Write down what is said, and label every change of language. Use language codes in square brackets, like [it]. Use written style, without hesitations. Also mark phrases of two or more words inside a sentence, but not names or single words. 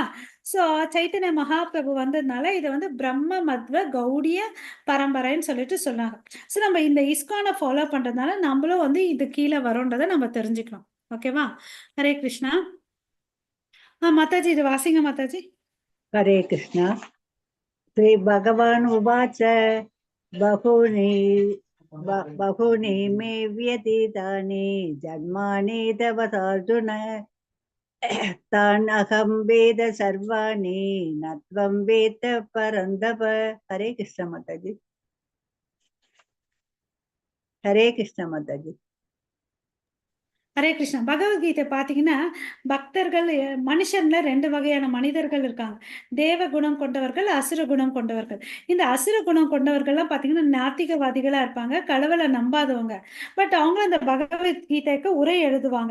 [ta] ஸோ சைத்தன்ய மகாபிரபு வந்ததுனால இதை வந்து பிரம்ம மத்வ கௌடிய பரம்பரைன்னு சொல்லிட்டு சொன்னாங்க. ஸோ நம்ம இந்த இஸ்கானை ஃபாலோ பண்றதுனால நம்மளும் வந்து இது கீழே வரோன்றதை நம்ம தெரிஞ்சுக்கணும். ஓகேவா? [sa] हरे कृष्ण. [ta] மாதாஜி இது வாசிங்க மாதாஜி. [sa] हरे कृष्ण। श्री भगवान उवाच बहुनी मे व्यतीतानि जन्मानि तव अर्जुन तान् अहं वेद सर्वाणि न त्वं वेत्त परन्तप। हरे कृष्ण माताजी। हरे कृष्ण माताजी। हरे कृष्ण. [ta] பகவத்கீதை பார்த்தீங்கன்னா பக்தர்கள் மனுஷன்ல 2 வகையான மனிதர்கள் இருக்காங்க. தேவ குணம் கொண்டவர்கள், அசுர குணம் கொண்டவர்கள். இந்த அசுர குணம் கொண்டவர்கள்லாம் பார்த்தீங்கன்னா நாத்திகவாதிகளா இருப்பாங்க, கடவுளை நம்பாதவங்க. பட் அவங்க அந்த பகவத்கீதைக்கு உரை எழுதுவாங்க.